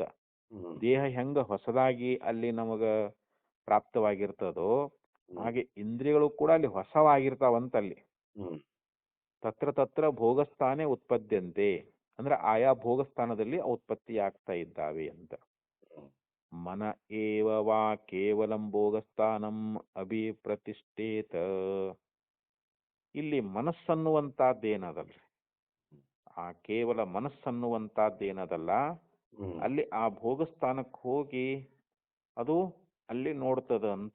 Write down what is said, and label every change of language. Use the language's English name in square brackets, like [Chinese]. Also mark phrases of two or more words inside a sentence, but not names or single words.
[Kannada] ದೇಹ ಹೆಂಗ ಹೊಸದಾಗಿ ಅಲ್ಲಿ ನಮಗ ಪ್ರಾಪ್ತವಾಗಿರ್ತದೋ ಹಾಗೆ ಇಂದ್ರಿಯಗಳು ಕೂಡ ಅಲ್ಲಿ ಹೊಸವಾಗಿರ್ತಾವಂತಲ್ಲಿ. [Sanskrit] ತತ್ರ ತತ್ರ ಭೋಗಸ್ಥಾನೆ ಉತ್ಪದ್ಯಂತೆ [Kannada] ಅಂದ್ರೆ ಆಯಾ ಭೋಗಸ್ಥಾನದಲ್ಲಿ ಉತ್ಪತ್ತಿ ಆಗ್ತಾ ಇದ್ದಾವೆ ಅಂತ. [Sanskrit] ಮನ ಏವ ವಾ ಕೇವಲಂ ಭೋಗಸ್ಥಾನಂ ಅಭಿಪ್ರತಿಷ್ಠೇತ. [Kannada] ಇಲ್ಲಿ ಮನಸ್ಸನ್ನುವಂತಹದ್ದೇನದಲ್ರಿ, ಆ ಕೇವಲ ಮನಸ್ಸನ್ನುವಂತಹದ್ದೇನದಲ್ಲ, ಅಲ್ಲಿ ಆ ಭೋಗಸ್ಥಾನಕ್ಕೆ ಹೋಗಿ ಅದು ಅಲ್ಲಿ ನೋಡ್ತದ ಅಂತ.